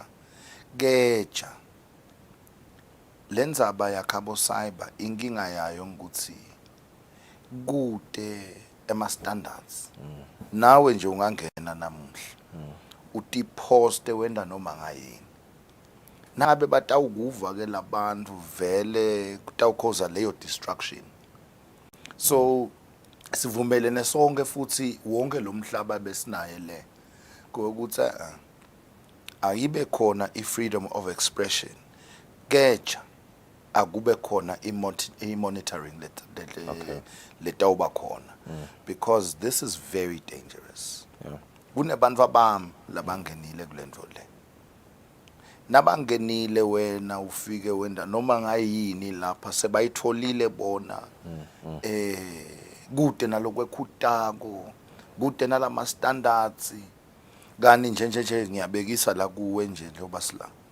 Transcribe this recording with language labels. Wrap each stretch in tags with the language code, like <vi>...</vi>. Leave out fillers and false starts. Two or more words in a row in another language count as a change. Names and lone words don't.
<ss>Keja lendzaba yakhabo cyber inkinga yayo ukuthi kude standards. Nawe nje ungangena namuhla utiposte wenda noma ngayini. Nabe batawukuva ke labantu vele kutawukhoza leyo destruction. So sivumelene sonke futhi wonke lo mhlaba besinaye le ukuthi ayibe khona</ss> <en>freedom of expression.</en> <ss>Keja akube khona monitoring letawuba khona,</ss> <en>because this is very dangerous.</en> <ss>Kunebantu abami labangenile kulento le. Nabangenile wena ufike wenda noma ngayini lapha sebayitholile bona kude nalokwekhutako kude nalama standards kani nje ngiyabekisa la kuwe nje njoba sila</ss>